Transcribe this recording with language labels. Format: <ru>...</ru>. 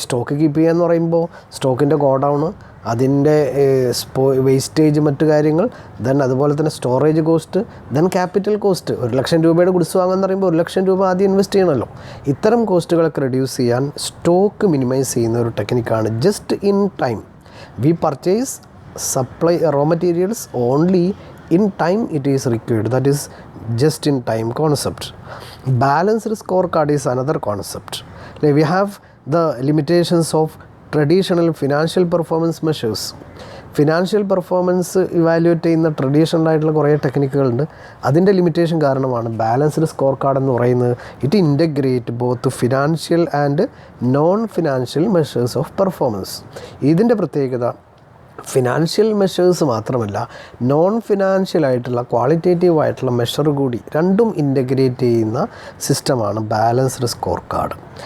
<ml>Stock keep ചെയ്യുക എന്ന് പറയുമ്പോൾ സ്റ്റോക്കിൻ്റെ ഗോഡൗണ്, അതിൻ്റെ വേസ്റ്റേജ്, മറ്റു കാര്യങ്ങൾ, ദെൻ അതുപോലെ തന്നെ storage cost, then capital cost. 1,00,000 രൂപയുടെ ഗുഡ്സ് വാങ്ങുമെന്ന് പറയുമ്പോൾ 1,00,000 രൂപ ആദ്യം ഇൻവെസ്റ്റ് ചെയ്യണമല്ലോ. ഇത്തരം കോസ്റ്റുകളൊക്കെ റെഡ്യൂസ് ചെയ്യാൻ സ്റ്റോക്ക് മിനിമൈസ് ചെയ്യുന്ന ഒരു ടെക്നിക്കാണ് just in time.</ml> <en>We purchase supply raw materials only in time it is required. That is just in time concept. Balanced scorecard is another concept. Like we have the limitations of traditional financial performance measures.</en> <ml>Financial performance evaluate ചെയ്യുന്ന traditional ആയിട്ടുള്ള കുറേ ടെക്നിക്കുകളുണ്ട്. അതിൻ്റെ limitation കാരണമാണ് balanced score card എന്ന് പറയുന്നത്.</ml> <en>It integrate both financial and non financial measures of performance.</en> <ml>ഇതിൻ്റെ പ്രത്യേകത financial measures മാത്രമല്ല, നോൺ ഫിനാൻഷ്യൽ ആയിട്ടുള്ള ക്വാളിറ്റേറ്റീവ് ആയിട്ടുള്ള മെഷർ കൂടി രണ്ടും ഇൻ്റഗ്രേറ്റ് ചെയ്യുന്ന സിസ്റ്റമാണ് ബാലൻസ്ഡ് സ്കോർ കാർഡ്.</ml>